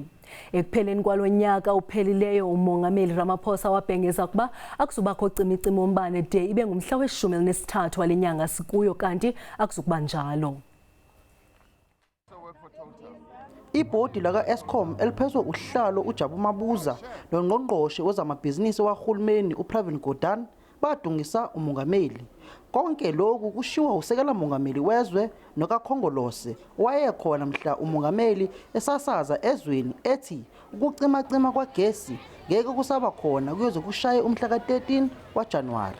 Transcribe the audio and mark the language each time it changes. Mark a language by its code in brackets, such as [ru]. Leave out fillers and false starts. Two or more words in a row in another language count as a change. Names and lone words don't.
[xh] Ekupheleni kwalonyaka uphelileyo umongameli Ramaphosa wabhengeza ukuba akuzubakho cimi-cimi wombane de ibengumhla weshumi elinesithathu wale nyanga sikuyo kanti akuzukuba njalo. [zu] Ibhodi lakwa-Eskom eliphethwe uhlalo Umabuza nongqongqoshe wezamabhizinisi wahulumeni uPrivate badungisa umongameli. Konke lokhu kushiwa usekela mongameli wezwe nokakhongolose wayekhona mhla umongameli esasaza ezweni ethi ukucima-cima kwagesi ngeke kusaba khona kuyoze kushaye umhla ka-13 January.